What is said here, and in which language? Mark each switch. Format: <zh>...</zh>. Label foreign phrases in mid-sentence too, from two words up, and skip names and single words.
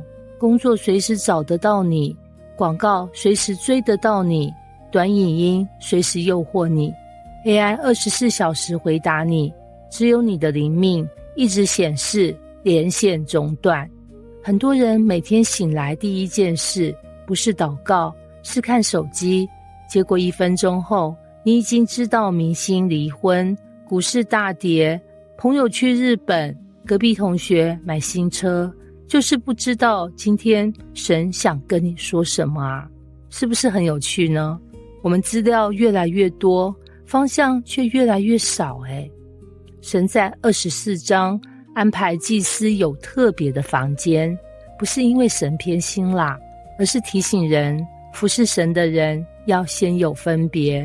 <zh>工作隨時找得到你，廣告隨時追得到你，短影音隨時誘惑你， AI 24小時回答你，只有你的靈命一直顯示連線中斷。很多人每天醒來第一件事不是禱告，是看手機，結果1分鐘後，你已經知道明星離婚，股市大跌，朋友去日本，隔壁同學買新車，就是不知道今天神想跟你說什麼啊？是不是很有趣呢？我們資料越來越多，方向卻越來越少神在24章安排祭司有特別的房間，不是因為神偏心啦，而是提醒人服侍神的人要先有分別。</zh>